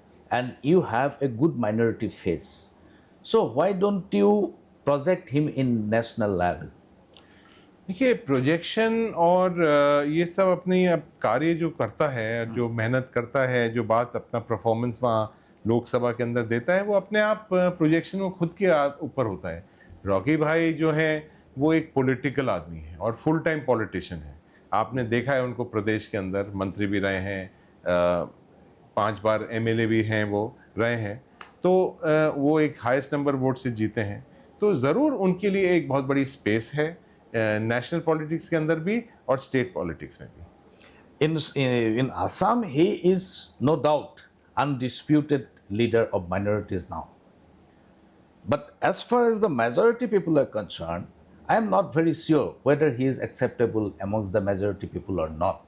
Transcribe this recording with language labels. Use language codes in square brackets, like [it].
[en] And you have a good minority face. So why don't you project him in national level? [hi] देखिए, projection और ये सब अपनी अब कार्य जो करता है, जो मेहनत करता है, जो बात अपना परफॉर्मेंस वहाँ लोकसभा के अंदर देता है, वो अपने आप प्रोजेक्शन वो खुद के ऊपर होता है. रॉकी भाई जो है वो एक पॉलिटिकल आदमी है और फुल टाइम पॉलिटिशियन है. आपने देखा है उनको प्रदेश के अंदर मंत्री भी रहे हैं, 5 बार MLA भी हैं वो रहे हैं. तो वो एक हाईएस्ट नंबर वोट से जीते हैं. तो ज़रूर उनके लिए एक बहुत बड़ी स्पेस है नेशनल पॉलिटिक्स के अंदर भी और स्टेट पॉलिटिक्स में भी. [en] In Assam, he is no doubt undisputed leader of minorities now. But as far as the majority people are concerned, I am not very sure whether he is acceptable amongst the majority people or not.